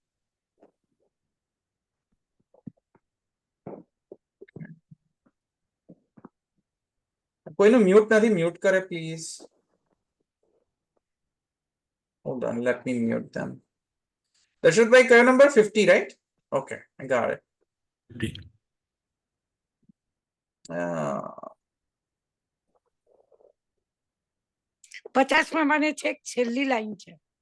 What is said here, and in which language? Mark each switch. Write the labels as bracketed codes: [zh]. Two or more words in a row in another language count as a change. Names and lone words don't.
[gu] કોઈનું મ્યુટ નથી, મ્યુટ કરે પ્લીઝ. [en] Hold on, let me mute them. [gu] દશરથભાઈ કયો નંબર? 50, [en] right? Okay, I got it. [gu] 50. 50 માં મને છે છેલ્લી લાઈન છે.